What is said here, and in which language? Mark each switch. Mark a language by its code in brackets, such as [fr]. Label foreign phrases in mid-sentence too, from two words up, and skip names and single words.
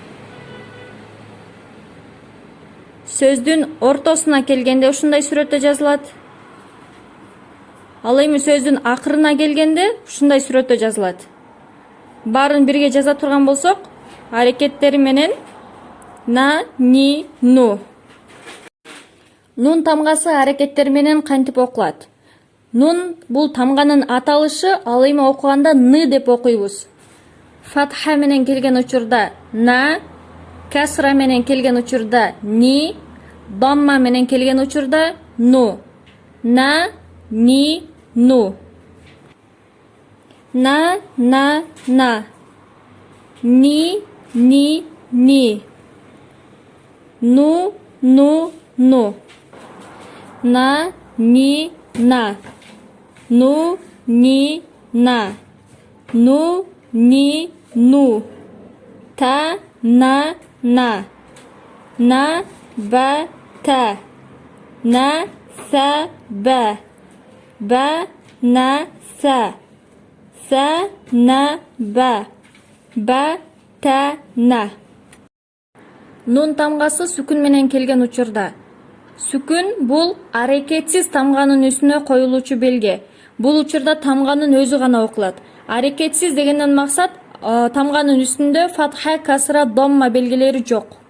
[ky] Сөздүн ортосуна келгенде ушундай сүрөттө жазылат. Ал эми сөздүн акырына келгенде ушундай сүрөттө жазылат. Баарын бирге жаза турган болсок, аракеттери менен [ar] نَ، نِ، نُ. [ky] Нун тамгасы аракеттери менен кантип окулат? Нун бул тамганын аталышы, ал эми окуганда ны деп окуйбуз. Фатха менен келген учурда на, касра менен келген учурда ни, дамма менен келген учурда ну. [ar] نَ، نِ، نُ. نَ، نَ. نِ، نِ. نُ، نُ. نَ، نِ، نَ. نُ، نِ، نَ. نُ، نِ، نُ. تَ، نَ. نَ، بَ، تَ. نَ، سَ، بَ. بَ، نَ، سَ. سَ، نَ، بَ. بَ، تَ، نَ. [ky] Нун тамгасы сүкүн менен келген учурда. Сүкүн бул аракетсиз тамганын үстүнө коюлуучу белге. Бул учурда тамганын өзү гана окулат. Аракетсиз дегенден максат тамганын үстүндө фатха, касра, домма белгилери жок.